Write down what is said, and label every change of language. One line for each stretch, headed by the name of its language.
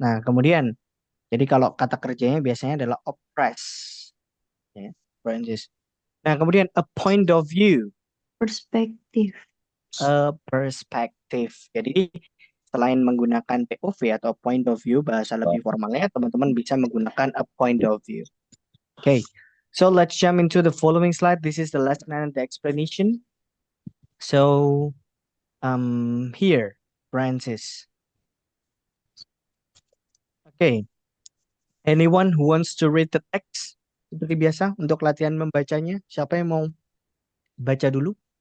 Indonesian: Nah, kemudian, jadi kalau kata kerjanya biasanya adalah oppress. Ya, Francis. Nah, kemudian
English: a point of view.
Indonesian: Perspektif.
English: A perspective.
Indonesian: Jadi, selain menggunakan POV atau point of view, bahasa lebih formalnya, teman-teman bisa menggunakan
English: a point of view. Okay, so let's jump into the following slide. This is the lesson and the explanation. So, here, Francis. Okay, anyone who wants to read the text?
Indonesian: Seperti biasa, untuk latihan membacanya, siapa yang mau baca dulu?